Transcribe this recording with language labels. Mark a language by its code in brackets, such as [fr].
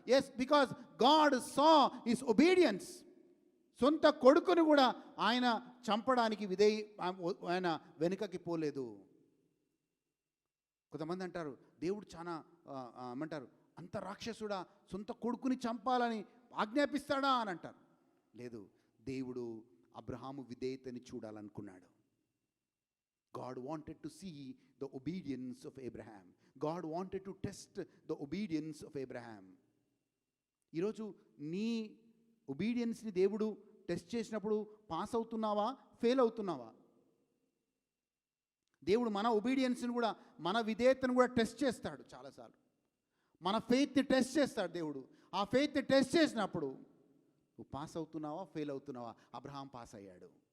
[en] Yes, because God saw his obedience. [te] సొంత కొడుకును కూడా ఆయన చంపడానికి ఆయన వెనుకకి పోలేదు. కొంతమంది అంటారు, దేవుడు చాలా ఏమంటారు, అంత రాక్షసుడా, సొంత కొడుకుని చంపాలని ఆజ్ఞాపిస్తాడా అని అంటారు. లేదు, దేవుడు Abraham విధేయతని చూడాలనుకున్నాడు. [en] God wanted to see the obedience of Abraham. God wanted to test the obedience of Abraham. [te] ఈరోజు నీ ఒబీడియన్స్ని దేవుడు టెస్ట్ చేసినప్పుడు పాస్ అవుతున్నావా, ఫెయిల్ అవుతున్నావా? దేవుడు మన ఒబీడియన్స్ని కూడా, మన విధేయతను కూడా టెస్ట్ చేస్తాడు చాలాసార్లు. మన ఫెయిత్ని టెస్ట్ చేస్తాడు దేవుడు. ఆ ఫెయిత్ని టెస్ట్ చేసినప్పుడు నువ్వు పాస్ అవుతున్నావా, ఫెయిల్ అవుతున్నావా? అబ్రహాం పాస్ అయ్యాడు.